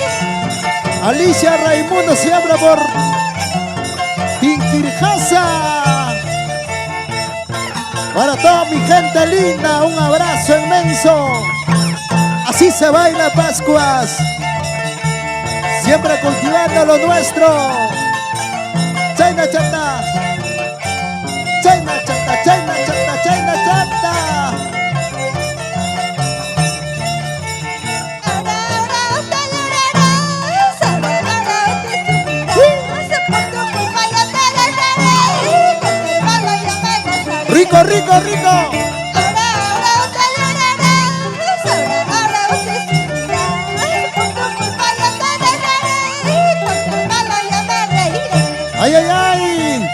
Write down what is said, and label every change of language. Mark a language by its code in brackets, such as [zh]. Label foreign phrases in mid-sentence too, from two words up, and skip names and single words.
[es] Alicia Raimundo siembra por Tinquirjasa. Para toda mi gente linda, un abrazo inmenso. Así se baila Pascuas, siempre cultivando lo nuestro. Chaina chata, Chaina chata, Chaina chata, Chaina chata. Rico, rico, rico. Ay, ay, ay.